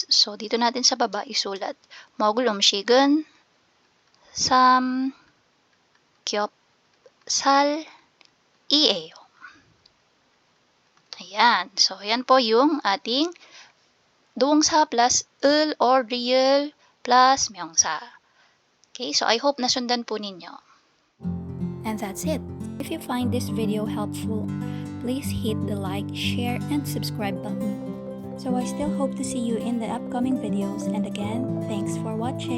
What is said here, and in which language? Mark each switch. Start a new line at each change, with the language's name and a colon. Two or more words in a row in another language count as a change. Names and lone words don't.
Filipino: So, dito natin sa baba isulat.
Korean: 먹을 음식은 삼겹살이에요.
Filipino: Ayan. So, yan po yung ating 동사 plus 을 or real plus 명사. Okay, so
English: I hope
Filipino: nasundan po ninyo.
English: And that's it. If you find this video helpful, please hit the like, share, and subscribe button. So I still hope to see you in the upcoming videos, and again, thanks for watching.